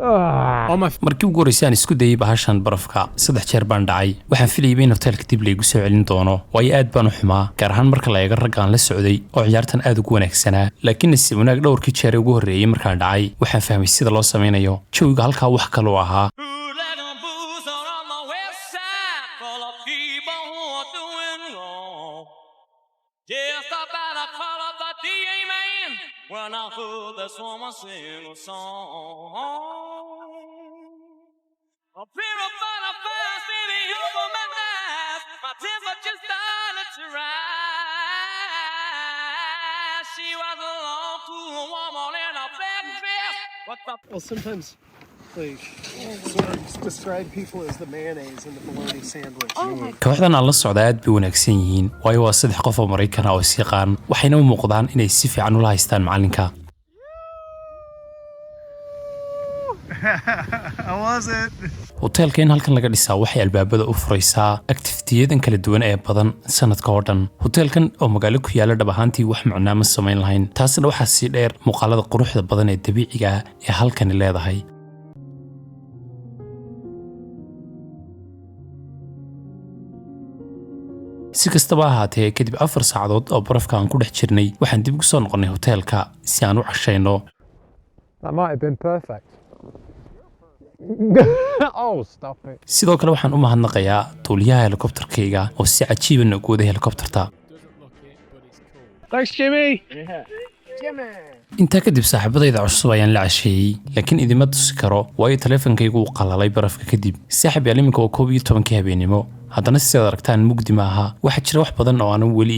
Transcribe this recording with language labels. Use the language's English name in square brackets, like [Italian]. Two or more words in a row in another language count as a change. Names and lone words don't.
[English] On my [Somali] markii ugu horreysay aan isku dayay bahashan barafka 3 jeer baan dhacay waxaan filayay in hoteelka dib laygu soo celin doono waayo aad baan u xumaa gaar ahaan marka la eego raggaan la socday oo ciyaartan aad ugu wanaagsanaa laakiin si wanaag dhowrkii jeer ugu horreeyay markaan dhacay waxaan fahmay sida loo sameynayo jawiga halkaa wax kale oo ahaa [English] When I heard this woman sing a song, a bit of fun, a fast city over my eyes, my temperature started to rise. She was a long, cool woman in a black dress. What the? Well, sometimes they sort of describe people as the mayonnaise in the bologna sandwich. [Somali] kooxdan aan la socda aad bay wanaagsan yihiin waayo waa 3 qof oo Mareykan ah oo is yaqaan waxayna u muuqdaan inay si fiican ula haystaan macalinka [English] How was it? [Somali] hoteelka in halkan laga dhisaa waxay albaabada u furaysaa activity-yadan kala duwan ee badan sanadka oo dhan hoteelkan oo magaalo ku yaala dhab ahaantii wax macnaa ma samayn lahayn taasina waxaa sii dheer muuqaalada quruxda badan ee dabiiciga ah ee halkani leedahay si kastaba ahaatee kadib 4 saacadood oo barafka aan ku dhex jirnay waxaan dib ugu soo noqonnay hoteelka si aan u cashayno [English] That might have been perfect. Oh, stop it. [Somali] sidoo kale waxaan u mahadnaqayaa duuliyaha helikobtarkayga oo si cajiiba nagu waday helikobtarta [English] Thanks, Jimmy. [Somali] intaa kadib saaxiibadayda cusub ayaan la casheeyey laakiin idima tusi karo waayo taleefankaygu uu qalalay barafka kadib saaxiib yaal iminka waa 11 habeenimo haddana sidaad aragtaan mugdi ma aha waxaa jira wax badan oo aanan weli